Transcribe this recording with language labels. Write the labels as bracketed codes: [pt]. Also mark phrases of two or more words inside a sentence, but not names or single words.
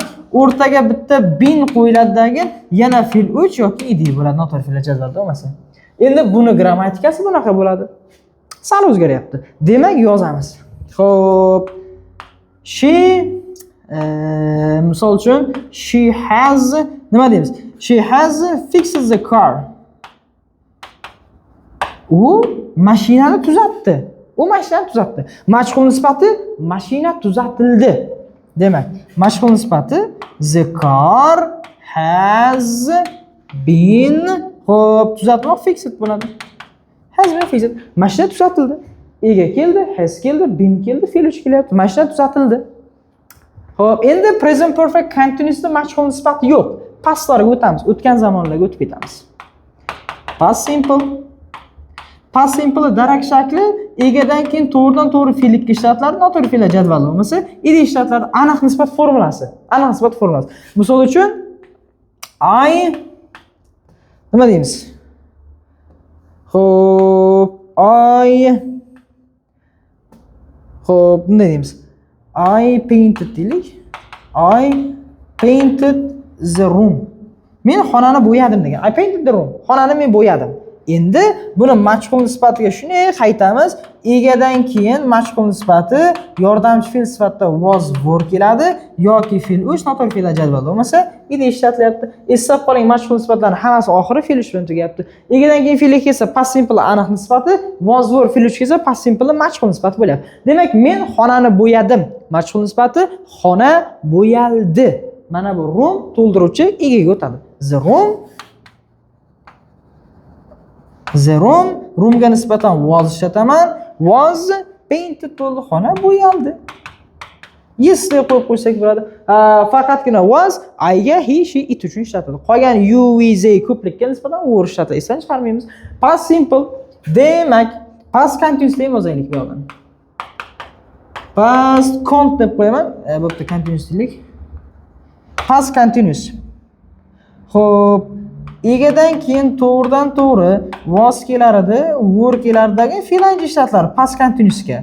[uz] O'rtaga bitta been qo'yiladagi yana fe'l uch yoki ide bo'ladi, noto'g'ri fe'llar jadvalda bo'lmasa. Endi buni grammatikasi bunaqa bo'ladi. Sal o'zgaryapti. Demak, yozamiz. Xo'p. She misol uchun [en] she has [uz] nima deymiz? [en] She has fixed the car. [uz] U mashinani tuzatdi. U mashinani tuzatdi. Majhul nisbati mashina tuzatildi. Demak, majhul nisbati [en] the car has been [uz] Xo'p, tuzatmoq fixed bo'ladi. [en] Has been fixed. [uz] Mashina tuzatildi. Ega keldi, has keldi, been keldi, fe'l uch kelyapti. Mashina tuzatildi. Xo'p, endi [en] present perfect continuousda [uz] majhul nisbati yo'q. Pastlarga o'tamiz. O'tgan zamonlarga o'tib ketamiz. [en] Past simple. Past simple [uz] darak shakli egadan keyin to'g'ridan-to'g'ri fe'llikka ishlatiladi, noto'g'ri fe'llar jadvali bo'lmasa, ide ishlatiladi. Aniq nisbat formulasi. Aniq nisbat formulasi. Misol uchun nima deymiz? Xo'p, xo'p, bunday deymiz. [en] I painted deylik. I painted the room. [uz] Men xonani bo'yadim degan. [en] I painted the room. [uz] Xonani men bo'yadim. Endi buni majhul nisbatiga shunday qaytamiz. Egadan keyin majhul nisbati yordamchi fe'l sifatida [en] was were [uz] keladi yoki fe'l uch noto'g'ri fe'llar jadvalda bo'lmasa, ide ishlatilyapti. Eslab qoling, majhul nisbatlarning hammasi oxiri fe'l uch bilan tugayapti. Egadan keyin fe'l kelsa [en] past simple [uz] aniq nisbati, [en] was were [uz] fe'l uch kelsa [en] past simple [uz] majhul nisbati bo'lyapti. Demak, men xonani bo'yadim. Majhul nisbati xona bo'yaldi. Mana bu room to'ldiruvchi egaga o'tadi. [en] The room, [uz] roomga nisbatan was ishlataman. [en] Was painted [uz] bo'ldi, xona bo'yaldi. Yes deb qo'yib qo'ysak bo'ladi. Faqatgina was I ga [en] he, she, it [uz] uchun ishlatiladi. Qolgan [en] you, we, they [uz] ko'plikka nisbatan were ishlatiladi. Esdan chiqarmaymiz. [en] Past simple. [uz] Demak, [en] past continuous [uz] deb yozaylik bu yerdan. [en] Past cont [uz] deb qo'yaman. Bo'pti, continuous deylik. [en] Past continuous. [uz] Xo'p, egadan keyin to'g'ridan-to'g'ri was kelardi, were kelardagi fe'l ishlatiladi [en] past continuousga.